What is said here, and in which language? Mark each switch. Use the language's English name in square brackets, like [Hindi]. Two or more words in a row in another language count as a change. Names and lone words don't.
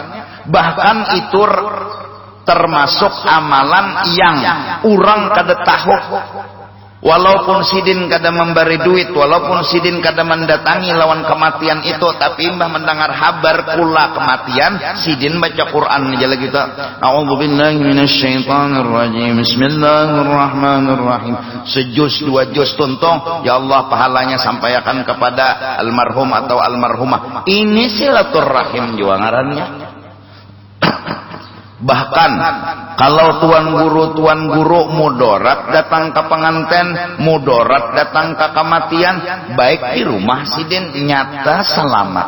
[Banjar] Bahkan itu termasuk amalan yang orang kada tahu. Walaupun sidin kada memberi duit, walaupun sidin kada mendatangi lawan kematian itu, tapi mbah mendengar kabar kula kematian, sidin baca Quran aja lagi kita. [Arabic] أعوذ بالله من الشيطان الرجيم. بسم الله الرحمن الرحيم. [Banjar] Sejuz dua juz tuntong, ya Allah pahalanya sampaikan kepada almarhum atau almarhumah. Ini silaturrahim juga ngarannya. Bahkan kalau tuan guru mudarat datang ke pengantin, mudarat datang ke kematian, baik di rumah sidin nyata selamat.